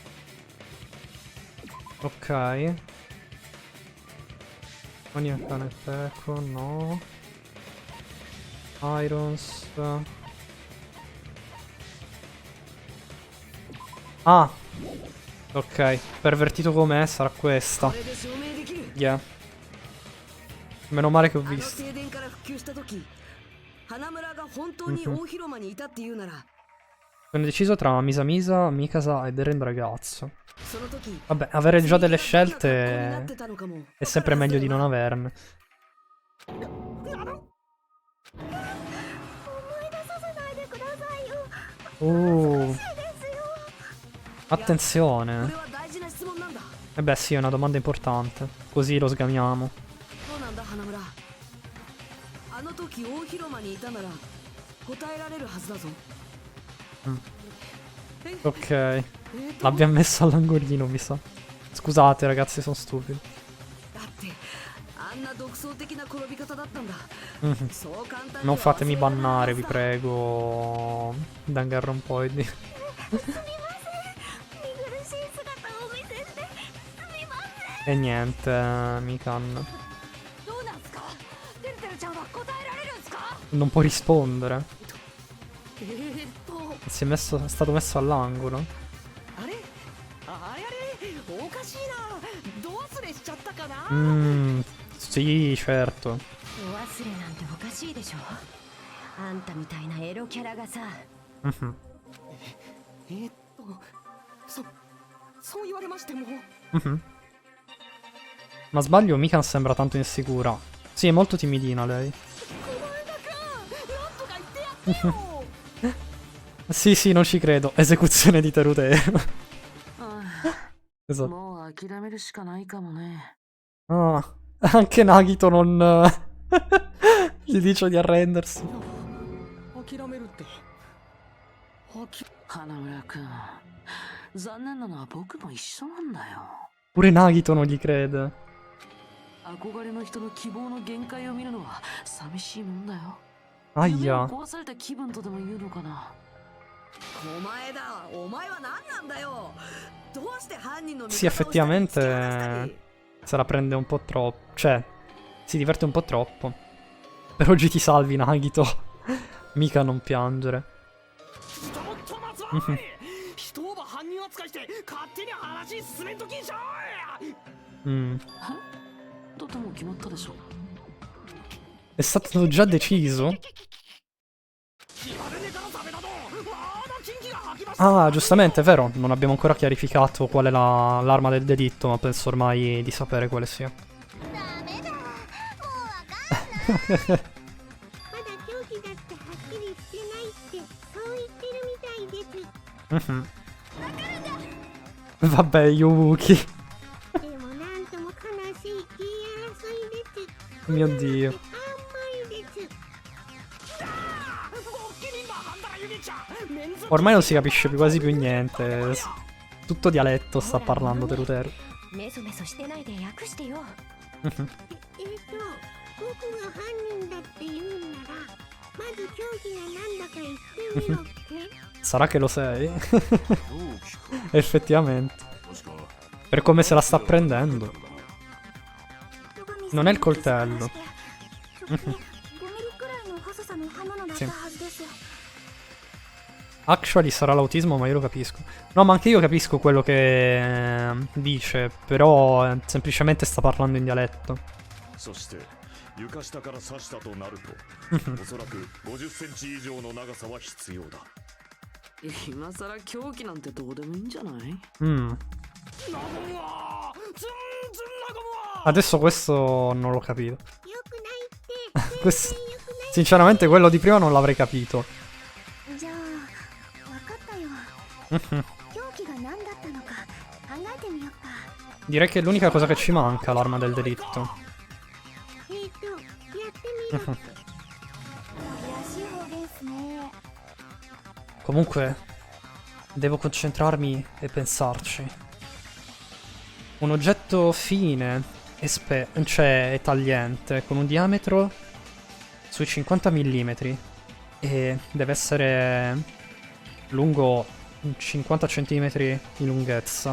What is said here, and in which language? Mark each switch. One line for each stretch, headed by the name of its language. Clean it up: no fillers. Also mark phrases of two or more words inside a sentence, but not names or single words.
Italian: Ok. Maniakane Peko, no. Irons. Ah! Ok, pervertito com'è sarà questa.
Japanese: これで証明できる
Italian: Yeah. Meno male che ho
Japanese: あの
Italian: visto.
Japanese: 停電から復旧した時花村が本当に大広間にいたっていうなら
Italian: Sono deciso tra Misa Misa, Mikasa ed Eren ragazzo.
Japanese: その時
Italian: Vabbè, avere già delle
Japanese: なっ
Italian: scelte
Japanese: てたのかも
Italian: è sempre meglio di non averne.
Japanese: 思い出させないでくださいよ。
Italian: Attenzione.
Japanese: これは大事な質問なんだ
Italian: Eh beh sì, è una domanda importante. Così lo sgamiamo.
Japanese: そうなんだ花村あの時大広間にいたなら答えられるはずだぞ
Italian: Ok. L'abbiamo messo all'angolino, mi sa. Scusate ragazzi, sono stupido.
Japanese: だってあんな独創的な転び方だったんだ Mhm. そう簡単に
Italian: Non
Japanese: は
Italian: fatemi
Japanese: 忘れられない
Italian: bannare,
Japanese: は
Italian: vi
Japanese: ずだ
Italian: prego. Danganronpoidi.
Japanese: 見苦しい姿を見せてすみません。
Italian: E niente, Mikan.
Japanese: どうなんすかてるてるちゃんは答えられるんすか
Italian: Non può rispondere.
Japanese: と
Italian: È stato messo all'angolo.
Japanese: あれあれあれおかしいなど忘れしちゃったかな
Italian: Sì, certo.
Japanese: お忘れなんておかしいでしょあんたみたいなエロキャラがさ Mhm. そう言われましても Mhm.
Italian: Ma sbaglio, Mikan sembra tanto insicura. Sì, è molto timidina lei.
Japanese: なんとか言ってやってよ
Italian: Sì, sì, non ci credo. Esecuzione di Terutero. あ Esatto.
Japanese: もう諦めるしかないかもね
Italian: Ah, anche Nagito non... gli dice di arrendersi.
Japanese: 諦めるって花村君残念なのは僕も一緒なんだよ
Italian: Pure Nagito non gli crede.
Japanese: 憧れの人の希望の限界を見るのは寂しいもんだよ
Italian: Aia.
Japanese: 壊された気分とでも言うのかなお前だお前は何なんだよどうして犯人の
Italian: Sì, effettivamente se la prende un po' troppo. Cioè, si diverte un po' troppo. Per oggi ti salvi, Nagito. Mica non piangere.
Japanese: 人を犯人扱いして勝手に話進めんときんしゃい Mm. とても決まったでしょ
Italian: È stato già deciso? Ah, giustamente, è vero. Non abbiamo ancora chiarificato qual è l'arma del delitto, ma penso ormai di sapere quale sia.
Japanese: ダメだ。もうわかんない。まだ凶器だってはっきりしてないってそう言ってるみたいです。
Italian: Mhm. Vabbè, Yuki.
Japanese: でもなんとも悲しい言い争いです。
Italian: Mio Dio.
Japanese: 甘いです。
Italian: Ormai non si capisce più quasi più niente. Tutto dialetto sta parlando Terutero.
Japanese: メソメソしてないで訳してよ僕が犯人だって言うんならまず凶器がなんだか言ってみろって。
Italian: Sarà che lo sei?
Japanese: 狂気か
Italian: Effettivamente.
Japanese: 確か
Italian: Per come se la sta prendendo. Non è il coltello.
Japanese: 5ミリくらいの細さの刃物だったはずです。
Italian: Actually sarà l'autismo, ma io lo capisco. No, ma anche io capisco quello che dice, però semplicemente sta parlando in dialetto.
Japanese: そして床下から刺したとなるとおそらく50センチ以上の長さは必要だ今さら凶器なんてどうでもいいんじゃない Mm.
Italian: Adesso questo non l'ho capito.
Japanese: よくないって。
Italian: questo,
Japanese: よくない
Italian: Sinceramente quello di prima non l'avrei capito.
Japanese: じゃあ分かったよ Mhm. 凶器が何だったのか考えてみようか
Italian: Direi che è l'unica cosa che ci manca, l'arma del delitto.
Japanese: やってみろ。怪しい方言っすね
Italian: Comunque, devo concentrarmi e pensarci. Un oggetto fine cioè tagliente, con un diametro sui 50 mm e deve essere lungo 50 cm di lunghezza.